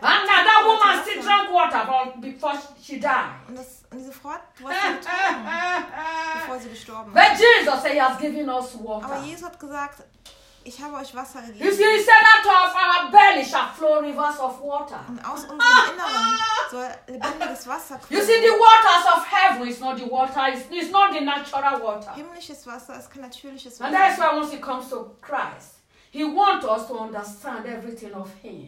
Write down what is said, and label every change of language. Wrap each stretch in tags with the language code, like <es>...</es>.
<en>And now that woman still drank water before she died.</en> <de>Und diese Frau hat Wasser getrunken, bevor sie gestorben ist.</de> <en>But Jesus said, he has given us water.</en> <de>Aber Jesus hat gesagt, ich habe euch Wasser gegeben.</de> <en>You see, he said that to us, our belly shall flow rivers of water.</en> <de>Und aus unserem Inneren soll lebendiges Wasser kommen.</de> <en>You see, the waters of heaven is not the water, it's not the natural water.</en> <de>Himmlisches Wasser ist kein natürliches Wasser.</de> <en>And that is why once he comes to Christ, he wants us to understand everything of him.</en>